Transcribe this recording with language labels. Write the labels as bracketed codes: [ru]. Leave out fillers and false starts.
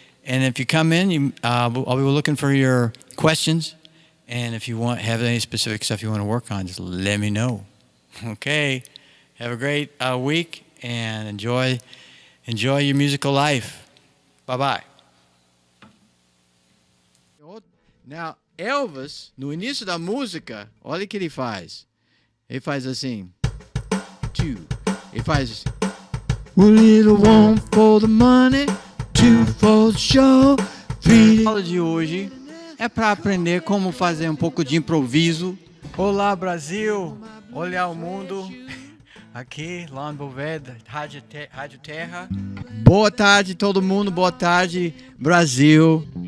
[en] And if you come in, I'll be looking for your questions. And if you have any specific stuff you want to work on, just let me know. Okay. Have a great week and enjoy your musical life. Bye-bye. [pt] Now, Elvis, no início da música, olha o que ele faz. Ele faz assim. Ele faz assim. [en] A little one for the money, 2 for the show, 3. [pt] A aula de hoje é para aprender como fazer um pouco de improviso. Olá, Brasil. Olhar o mundo. Aqui, lá em Boveda, Rádio Terra. Boa tarde, todo mundo. Boa tarde, Brasil.